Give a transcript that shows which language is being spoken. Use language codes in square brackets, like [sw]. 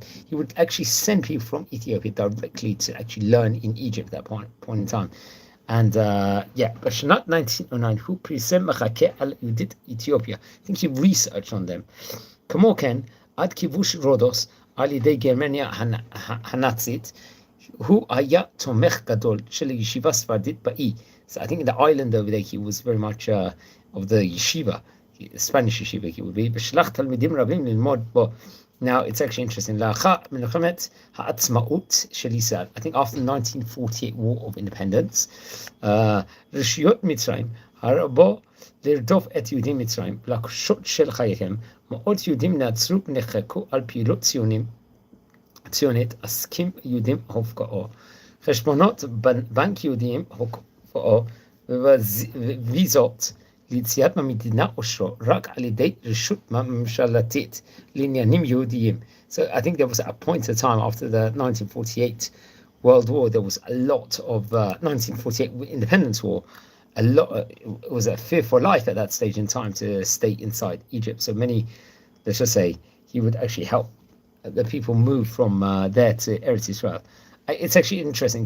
[en] He would actually send people from Ethiopia directly to actually learn in Egypt at that point in time. [he] And בשנת 1909 הוא פרסם מחקה על יהודית Ethiopia. [en] I think he researched on them. [he] כמו כן, עד כיבוש רודוס על ידי גרמניה הנאצית, הוא היה תומך גדול של ישיבה ספרדית באי. [en] So I think in the island over there, he was very much of the yeshiva, Spanish yeshiva he would be. [he] ושלח תלמידים רבים ללמוד בו. [en] Now, it's actually interesting. [he] לאחר מלחמת העצמאות של ישראל, [en] I think after the 1948 War of Independence, [he] רשויות מצרים הרבו לרדוף את יהודים מצרים, להקשות של חייהם, מאות יהודים נעצרו ונחקקו על פעילות ציונית, עסקים יהודים הופקעו. חשבונות בנק יהודיים הופקעו, וויזות ליציאת מהמדינה אושרו רק על ידי רשות ממשלתית לעניינים יהודיים. [en] So I think there was a point in time after the 1948 World War, there was a lot of 1948 Independence War. It was a fear for life at that stage in time to stay inside Egypt. So many, let's just say, he would actually help the people move from there to Eretz Israel. It's actually interesting.